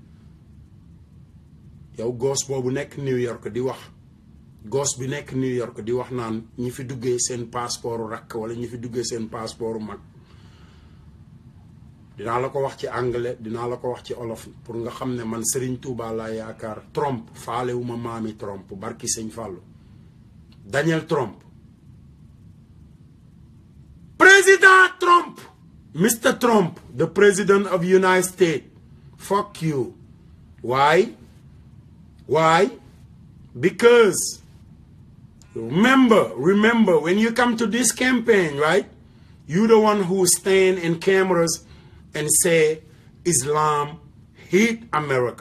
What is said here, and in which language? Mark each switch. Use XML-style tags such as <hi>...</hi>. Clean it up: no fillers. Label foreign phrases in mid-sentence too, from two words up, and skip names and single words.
<wo>yow goos boobu nekk New York di wax goos bi nekk New York di wax naan ñi fi duggee seen passeport rakk wala ñi fi duggee seen passeport mag dinaa la ko wax ci anglais dinaa la ko wax ci olof pour nga xam ne man Serigne Touba laa yaakaar Trump faalewuma maami Trump barki sëñ Fallou Daniel Trump President Trump Mr.</wo> <en>Trump the President of United States fuck you why because remember when you come to this campaign, right, you the one who stand in cameras and say Islam hate America.</en>